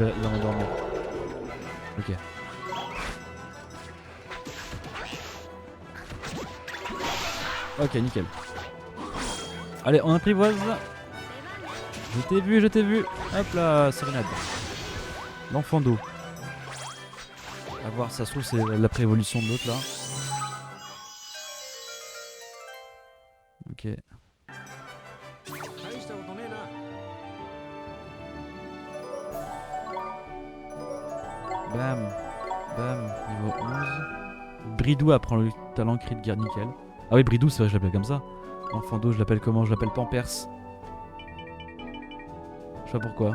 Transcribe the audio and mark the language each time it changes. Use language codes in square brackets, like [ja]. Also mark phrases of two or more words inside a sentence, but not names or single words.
[fr] Non, il va m'endormir. Ok. Ok, nickel. Allez, on apprivoise. Je t'ai vu, je t'ai vu. Hop là, sérénade. L'enfant d'eau. A voir, ça se trouve, c'est la préévolution de l'autre là. Ok. [ja] 大したことねえな。 [fr] Bam. Bam. Niveau 11. Bridou apprend le talent cri de guerre, nickel. Ah oui, Bridou, c'est vrai, je l'appelle comme ça. L'enfant d'eau, je l'appelle comment? Je l'appelle Pampers. Je sais pas pourquoi.